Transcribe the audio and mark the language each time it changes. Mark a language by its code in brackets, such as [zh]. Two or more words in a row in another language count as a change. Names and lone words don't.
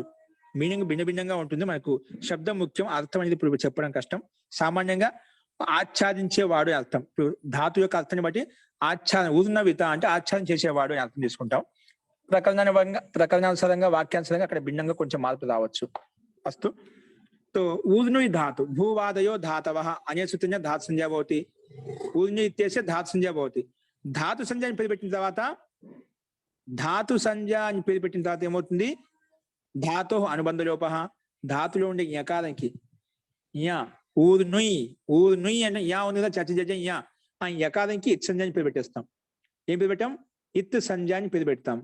[te] మీనింగ్ భిన్నంగా ఉంటుంది. మనకు శబ్దం ముఖ్యం, అర్థం అనేది ఇప్పుడు చెప్పడం కష్టం. సామాన్యంగా ఆచ్ఛాదించేవాడు అర్థం. ధాతు యొక్క అర్థాన్ని బట్టి ఊరున విత అంటే ఆచ్ఛాదన చేసేవాడు అని అర్థం తీసుకుంటాం. ప్రకరణానుసారంగా వాక్యానుసారంగా అక్కడ భిన్నంగా కొంచెం మార్పు రావచ్చు. అస్తు. [sa] तो ऊर्नु धातु भूवादयो धातवः अने सूत्रेण धातु संज्ञा भवति. ऊर्नु इत्यस्य धातु संज्ञा भवति. धातु संज्ञा [te] అని పేరు పెట్టిన తర్వాత ఏమవుతుంది? [sa] ధాతోః అనుబంధ లోపః. [te] ధాతులో ఉండే యకారానికి యా ఊర్నుయ్ అంటే యా ఉంది కదా, చర్చ జజ యా. ఆ యకారానికి [sa] ఇత్ సంజ్ఞా [te] అని పేరు పెట్టేస్తాం. ఏం పేరు పెట్టాం? [sa] ఇత్ సంజ్ఞా [te] అని పేరు పెడతాం.